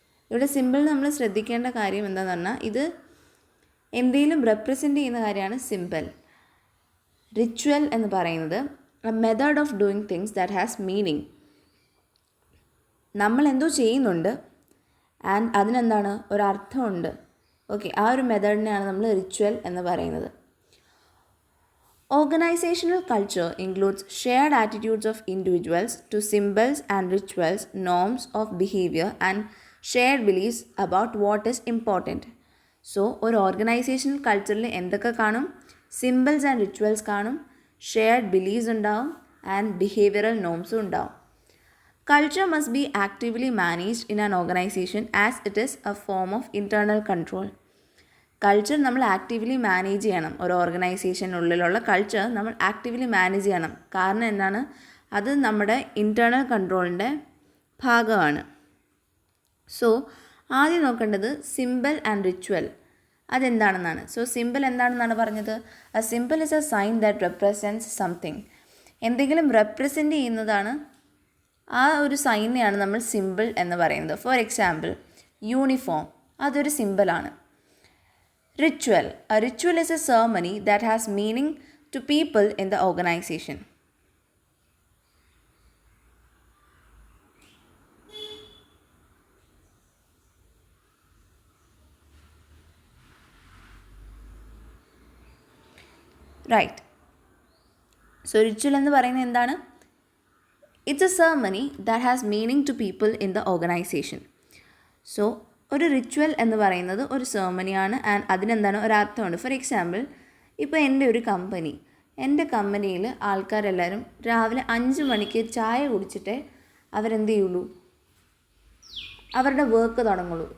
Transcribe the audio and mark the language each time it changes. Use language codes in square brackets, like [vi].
[ml] ഇവിടെ സിമ്പിൾ നമ്മൾ ശ്രദ്ധിക്കേണ്ട കാര്യം എന്താണെന്ന് പറഞ്ഞാൽ ഇത് എന്തെങ്കിലും റെപ്രസെൻ്റ് ചെയ്യുന്ന കാര്യമാണ് സിമ്പിൾ. റിച്വൽ എന്ന് പറയുന്നത് [en] A method of doing things that has meaning. [ml] നമ്മൾ എന്തോ ചെയ്യുന്നുണ്ട് ആൻഡ് അതിനെന്താണ് ഒരർത്ഥമുണ്ട്. ഓക്കെ, ആ ഒരു മെത്തേഡിനെയാണ് നമ്മൾ റിച്വൽ എന്ന് പറയുന്നത്. [en] Organizational culture includes shared attitudes of individuals to symbols and rituals, norms of behavior, and shared beliefs about what is important. [ml] So, ഒരു ഓർഗനൈസേഷണൽ കൾച്ചറിൽ എന്തൊക്കെ കാണും? സിമ്പിൾസ് ആൻഡ് റിച്വൽസ് കാണും, ഷെയർഡ് ബിലീഫ്സ് ഉണ്ടാവും, ആൻഡ് ബിഹേവിയറൽ നോംസും ഉണ്ടാവും. [en] Culture must be actively managed in an organization as it is a form of internal control. [ml] Culture നമ്മൾ actively manage ചെയ്യണം. ഒരു ഓർഗനൈസേഷനുള്ളിലുള്ള കൾച്ചർ നമ്മൾ ആക്റ്റീവ്ലി മാനേജ് ചെയ്യണം. കാരണം എന്താണ്? അത് നമ്മുടെ ഇൻറ്റേർണൽ കൺട്രോളിൻ്റെ ഭാഗമാണ്. സോ ആദ്യം നോക്കേണ്ടത് simple and ritual അതെന്താണെന്നാണ്. [en] so symbol [ml] എന്താണെന്നാണ് പറഞ്ഞത്? [en] A symbol is a sign that represents something. [ml] എന്തെങ്കിലും റെപ്രസെൻ്റ് ചെയ്യുന്നതാണ്, ആ ഒരു സൈനെയാണ് നമ്മൾ സിമ്പിൾ എന്ന് പറയുന്നത്. ഫോർ എക്സാമ്പിൾ യൂണിഫോം, അതൊരു സിമ്പിളാണ്. Ritual. [en] A ritual is a ceremony that has meaning to people in the organization. Right. [ml] So ritual എന്ന് പറയുന്നത് എന്താണ്? [en] It's a ceremony that has meaning to people in the organization. [ml] So ഒരു ritual എന്ന് പറയുന്നത് ഒരു സെർമണിയാണ് and അതിനെന്താണ് ഒരർത്ഥമുണ്ട്. For example ഇപ്പോൾ എൻ്റെ കമ്പനിയിൽ ആൾക്കാരെല്ലാവരും രാവിലെ 5 മണിക്ക് ചായ കുടിച്ചിട്ടേ അവരെന്ത് ചെയ്യുള്ളൂ, അവരുടെ വർക്ക് തുടങ്ങുള്ളൂ.